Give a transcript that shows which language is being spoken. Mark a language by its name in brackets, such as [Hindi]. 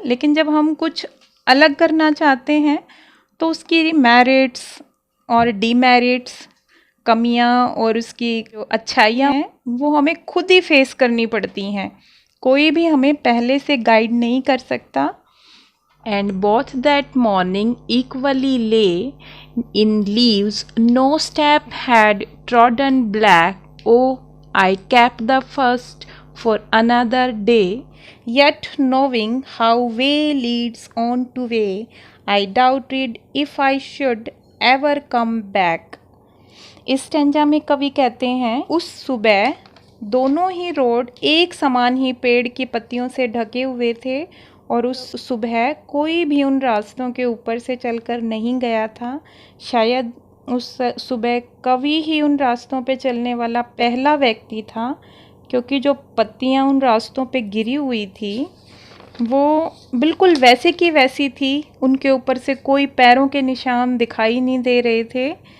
[Hindi] लेकिन जब हम कुछ अलग करना चाहते हैं तो उसकी मेरिट्स और डीमेरिट्स, कमियां और उसकी जो अच्छाइयाँ हैं, वो हमें खुद ही फेस करनी पड़ती हैं। कोई भी हमें पहले से गाइड नहीं कर सकता। [English] And both that morning equally lay in leaves, no step had trodden black. Oh, I kept the first for another day, yet knowing how way leads on to way, I doubted if I should ever come back. [Hindi] इस stanza में कवि कहते हैं, उस सुबह दोनों ही road एक समान ही पेड़ की पत्तियों से ढके हुए थे, और उस सुबह कोई भी उन रास्तों के ऊपर से चलकर नहीं गया था। शायद उस सुबह कवि ही उन रास्तों पे चलने वाला पहला व्यक्ति था, क्योंकि जो पत्तियां उन रास्तों पे गिरी हुई थी वो बिल्कुल वैसे की वैसी थी, उनके ऊपर से कोई पैरों के निशान दिखाई नहीं दे रहे थे।